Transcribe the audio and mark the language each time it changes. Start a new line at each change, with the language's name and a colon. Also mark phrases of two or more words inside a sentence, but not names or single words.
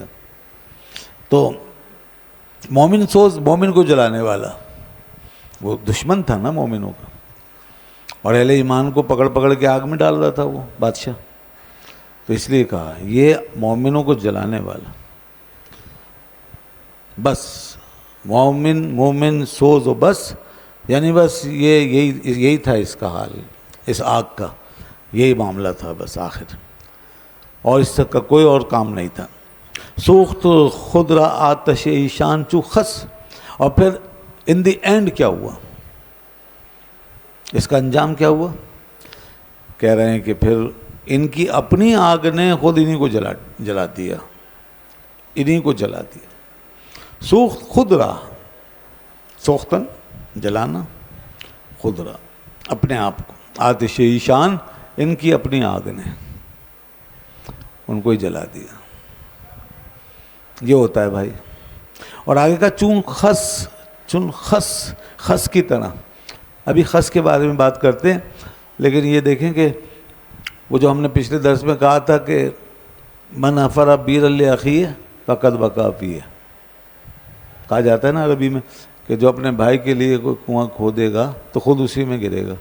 Urdu: تو مومن سوز مومن کو جلانے والا، وہ دشمن تھا نا مومنوں کا، اور اہل ایمان کو پکڑ پکڑ کے آگ میں ڈال رہا تھا وہ بادشاہ، تو اس لیے کہا یہ مومنوں کو جلانے والا۔
Persian: بس مومن سوز و بس،
Urdu: یعنی بس یہی تھا اس کا حال، اس آگ کا یہی معاملہ تھا بس آخر، اور اس کا کوئی اور کام نہیں تھا۔
Persian: سوخت خود را آتش ایشان چو خس،
Urdu: اور پھر
English: in the end
Urdu: کیا ہوا؟ اس کا انجام کیا ہوا؟ کہہ رہے ہیں کہ پھر ان کی اپنی آگ نے خود انہی کو جلا دیا، انہی کو جلا دیا۔
Persian: سوخت خود را،
Urdu: سوختن جلانا،
Persian: خود را
Urdu: اپنے آپ کو،
Persian: آتش ایشان
Urdu: ان کی اپنی آگ نے ان کو ہی جلا دیا، یہ ہوتا ہے بھائی۔ اور آگے کا
Persian: چون خس
Urdu: کی طرح، ابھی خس کے بارے میں بات کرتے ہیں، لیکن یہ دیکھیں کہ وہ جو ہم نے پچھلے درس میں کہا تھا کہ
Arabic: من حفر بیر لاخیہ فقد وقع فیہ،
Urdu: کہا جاتا ہے نا عربی میں کہ جو اپنے بھائی کے لیے کوئی کنواں کھودے گا تو خود اسی میں گرے گا۔